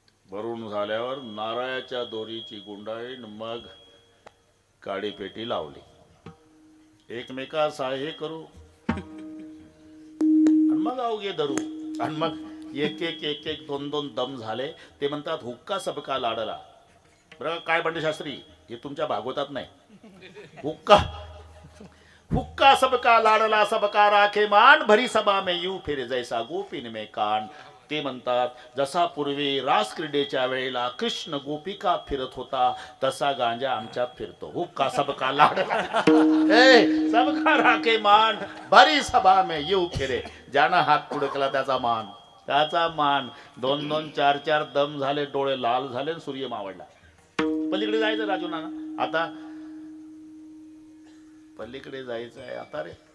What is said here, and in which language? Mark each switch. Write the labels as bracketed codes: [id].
[mr] भरून झाल्यावर नारळाच्या दोरीची गुंडाळी, मग काडीपेटी लावली, एकमेका साहे करू, आणि मग अवघे धरू. आणि मग एक 2 दम झाले. ते म्हणतात [hi] हुक्का सबका लाडला. [mr] बरं काय बंडशास्त्री, हे तुमच्या भागवतात नाही. [hi] हुक्का सबका लाडला, सबका राखे मान, भरी सभा में यू फिर जैसा गोपीन में कान. [mr] ते म्हणतात जसा पूर्वी रास क्रीडेच्या वेळेला कृष्ण गोपिका फिरत होता, तसा गांजा आमच्यात फिरतो. [hi] हुक्का सबका लाडला, सबका राखे मान, भरी सभा में यू फिरे. [mr] ज्यानं हात पुढे केला त्याचा मान. 2 4 दम झाले, डोळे लाल झाले, सूर्य मावळला. पलीकडे जायचं राजू नाना. आता पलीकडे जायचं आहे आता रे.